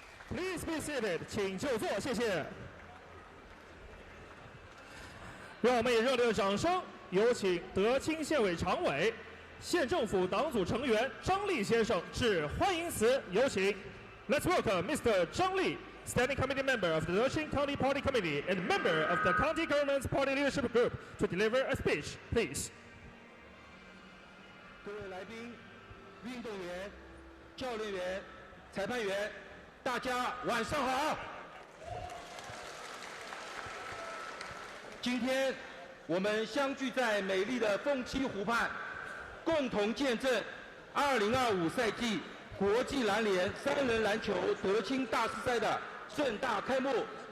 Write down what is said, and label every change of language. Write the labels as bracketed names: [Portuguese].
[English] Please be seated， [Chinese] 请就座，谢谢。让我们以热烈的掌声，有请德清县委常委、县政府党组成员张立先生致欢迎词，有请。 [English] Let's welcome Mr. 张立, Standing Committee Member of the Deqing County Party Committee and member of the County Government's Party Leadership Group, to deliver a speech, please. [Chinese] 各位来宾、运动员、教练员、裁判员。大家晚上好！今天我们相聚在美丽的凤栖湖畔，共同见证2025赛季国际篮联3人篮球德清大师赛的盛大开幕。